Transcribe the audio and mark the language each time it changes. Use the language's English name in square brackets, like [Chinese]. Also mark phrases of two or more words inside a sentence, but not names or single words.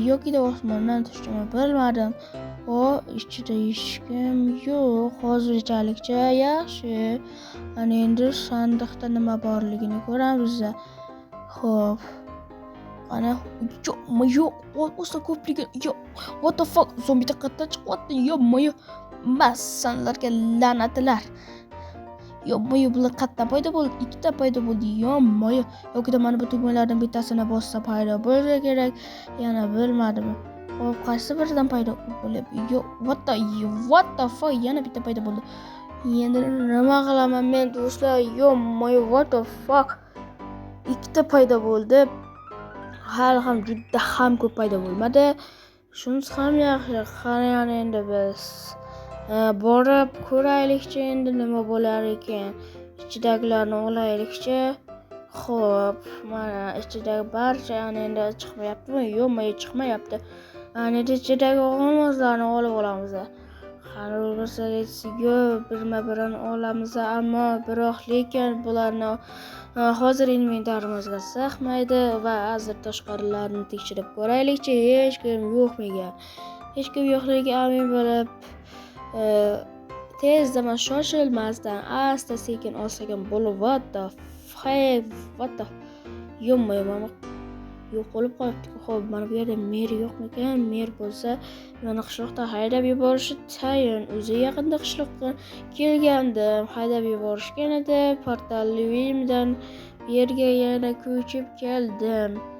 [Uzbek] Yoki osmondan tushdimi bilmadim. Ichida hech kim yo'q. Hozirchalikcha yaxshi. Ana endi sandiqda nima borligini ko'ramiz. Xo'p. Ana yo'q. O'sa ko'pligi yo'q. [English] What the fuck? [Uzbek] Zombi taqatdan chiqyapti. Yo'q. Massanlarga la'natlar. Bular qayerdan paydo bo'ldi? Ikkita paydo bo'ldi. Yo'q, mana bu tugmalardan bittasini bossa paydo bo'lsa kerak. Yana bilmadim. Qaysi biridan paydo bo'lib? Yo'q, [English] what the fuck? [Uzbek] Yana bitta paydo bo'ldi. Endi nima qilaman men, do'stlar? [English] What the fuck? [Uzbek] Ikkita paydo bo'ldi. Hali ham juda ham ko'p paydo bo'lmadi. Shunisi ham yaxshi. Qani endi biz borib ko'raylikchi, endi nima bo'lar ekan. Ichidagilarni olaylikchi. Xo'p, mana ichidagi barcha endi chiqmayaptimi? Yo'q, chiqmayapti. Ana endi ichidagi olmoslarni olib olamiz. Qani bo'lmasa, [English] let's go, [Uzbek] birma-birini olamiz, ammo lekin bularni hozir inventarimizga sig'maydi va hozir tashqarilarini tekshirib ko'raylikchi. Hech kim yo'qmigan. Hech kim yo'qligiga amin bo'lib, tezda shoshilmasdan asta sekin olsagan bo'lib, [English] what the [Uzbek] yo'q bo'lib qolibdi. Xo'p, mana bu yerda mer yo'qmikan? Mer bo'lsa, meni qishloqda haydab yuborishi tayin. O'zi yaqinda qishloqqa kelgandim, haydab yuborishgan edi. Portalli uyimdan bu yerga yana ko'chib keldim.